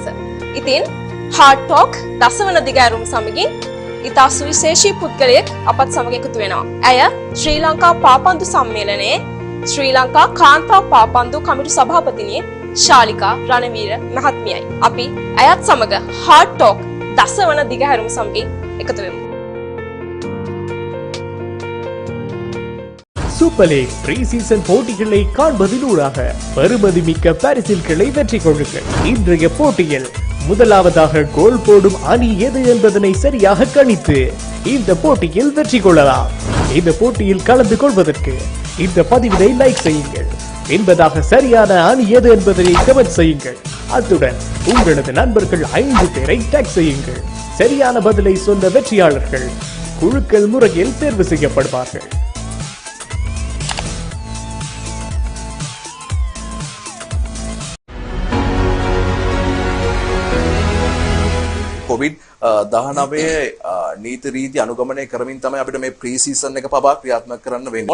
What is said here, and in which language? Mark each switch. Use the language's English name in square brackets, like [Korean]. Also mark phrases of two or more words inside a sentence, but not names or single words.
[Sinhala] ඉතින් හાર્ට් ටොක් දසවන දිගෑරුම් සමගින් ඉතා සුවිශේෂී පුද්ගලයෙක් අපත් සමග එකතු වෙනවා. ඇය ශ්‍රී ලංකා පාපන්දු සම්මේලනයේ ශ්‍රී ලංකා කාන්තා පාපන්දු කමිටු සභාපතිනිය ශාලිකා රණවීර මහත්මියයි. අපි ඇයත් සමග හાર્ට් ටොක් දසවන දිගහැරුම් සමගින් එකතු වෙමු. [Tamil] சூப்பர் லீக் [English] pre season [Tamil] போட்டிகளை காண்பதிலூடாக பெறுமதிமிக்க பரிசில்களை வெற்றி கொள்ளுங்கள். இன்றைய போட்டியில் முதலாவதாக கோல் போடும் அணி எது என்பதனை சரியாக கணித்து இந்த போட்டியில் வெற்றி கொள்ளலாம். இந்த போட்டியில் கலந்து கொள்வதற்கு இந்த பதிவினை லைக் செய்யுங்கள். என்பதாக சரியான அணி எது என்பதனை கமெண்ட் செய்யுங்கள். அத்துடன் உங்களது நண்பர்கள் 5 பேரை டாக் செய்யுங்கள். சரியான பதிலை சொன்ன வெற்றியாளர்கள் குழுக்கள் முறையில் தேர்வு செய்யப்படுவார்கள். [Sinhala] කොවිඩ් 19 නීති රීති අනුගමනය කරමින් තමයි අපිට මේ [English] pre season [Sinhala] එක පවා ක්‍රියාත්මක කරන්න වෙන්නේ.